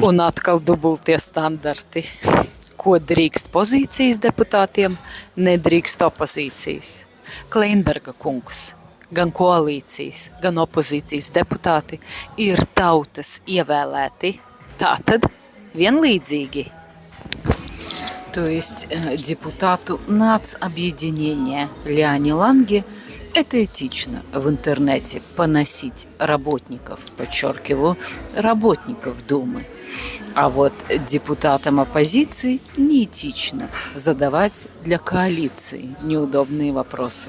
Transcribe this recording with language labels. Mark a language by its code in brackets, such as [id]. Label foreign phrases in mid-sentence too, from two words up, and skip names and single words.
[lv] Un atkal dubultie standarti. Ko drīkst pozīcijas deputātiem, nedrīkst opozīcijas. Kleinberga kungs, gan koalīcijas, gan opozīcijas deputāti ir tautas ievēlēti. Tātad vienлидзīgi. [ru] То есть депутату нацобъединения Лиане Ланге это этично в интернете поносить работников, подчеркиваю, работников Думы. А вот депутатам оппозиции неэтично задавать для коалиции неудобные вопросы.